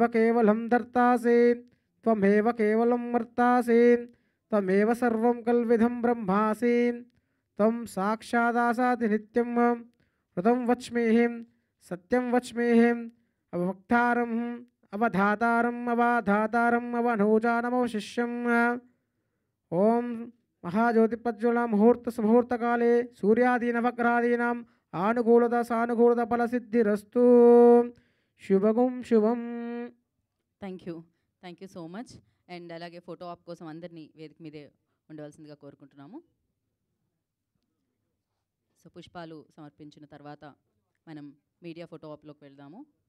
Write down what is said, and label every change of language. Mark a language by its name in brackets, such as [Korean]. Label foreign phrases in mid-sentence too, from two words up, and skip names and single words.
[Sanskrit] केवलं धर्तासि त्वमेव केवलं वर्तासि त्वमेव सर्वं कल्विदं ब्रह्मासि त्वं साक्षादासादि नित्यं ऋतं वच्मीहिं सत्यं वच्मीहिं अवक्तारम् अवधातारम् अवाधातारम् अवनोजानमवशिष्यम् ॐ महाज्योतिप्रज्वलन मुहूर्तसमुहूर्तकाले सूर्यादीनवग्रहादीनां ఆనుకూలత సానుకూలత ఫలసిద్ధిరస్తు. శుభం శుభం. [English] thank you so much. [Telugu] అండ్ అలాగే [English] photo op [Telugu] కోసం అందరినీ వేదిక మీదే ఉండవలసిందిగా కోరుకుంటున్నాము. సో పుష్పాలు సమర్పించిన తర్వాత మనం [English] media photo [Telugu] ఆప్లోకి వెళ్దాము.